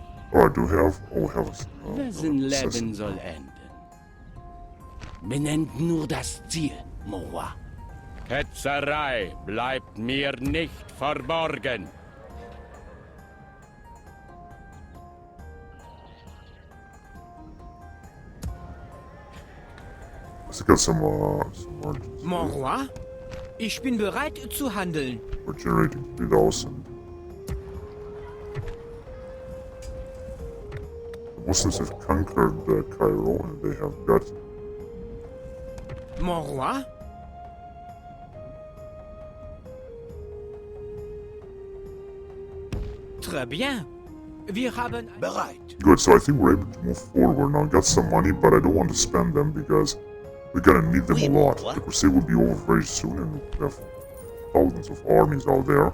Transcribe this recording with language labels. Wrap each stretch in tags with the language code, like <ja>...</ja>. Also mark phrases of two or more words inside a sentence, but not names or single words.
<en>Alright, do we have... Oh, we have a...</en> <de>Wessen Leben soll enden? Benennt nur das Ziel,</de> <fr>mon roi.</fr> <de>Ketzerei bleibt mir nicht verborgen.</de> <en>Let's get some margins.</en> <fr>Mon roi,</fr> <de>ich bin bereit zu handeln.</de> <en>We're generating 3,000. The Muslims have conquered Cairo and they have got...</en> <fr>Mon roi? Très bien.</fr> <de>Wir haben... Bereit.</de> <en>Good, so I think we're able to move forward now. Got some money, but I don't want to spend them because we're gonna need them a lot. The crusade will be over very soon and we have thousands of armies out there.</en>